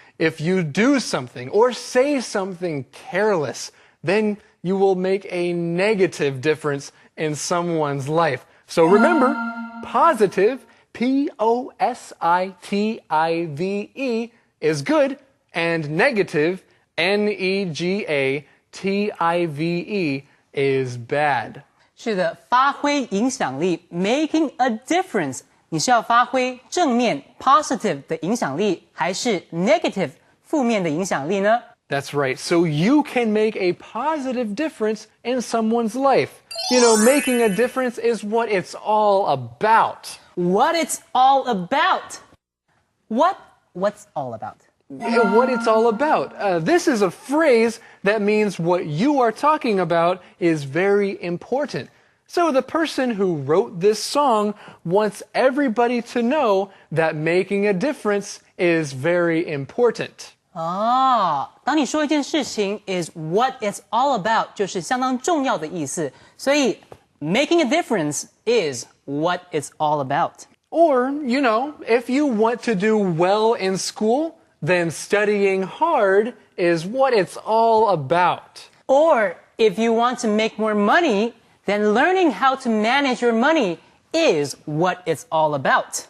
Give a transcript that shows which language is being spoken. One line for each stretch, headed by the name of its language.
English: If you do something or say something careless, then you will make a negative difference in someone's life. So remember, positive, P-O-S-I-T-I-V-E, is good, and negative, N-E-G-A-T-I-V-E, is bad.
Chinese: 是的，发挥影响力 ，making a difference。你是要发挥正面 positive 的影响力，还是 negative 负面的影响力呢？
English: That's right. So you can make a positive difference in someone's life. You know, making a difference is what it's all about. What it's all about. What's all about? What it's all about. This is a phrase that means what you are talking about is very important. So the person who wrote this song wants everybody to know that making a difference is very important.
Chinese: 当你说一件事情
English: is what it's all about，
Chinese: 就是相当重要的意思。
English: 所以 making a difference is what it's all about. Or, you know, if you want to do well in school, then studying hard is what it's all about. Or if you want to make more money, then learning how to manage your money is what it's all about.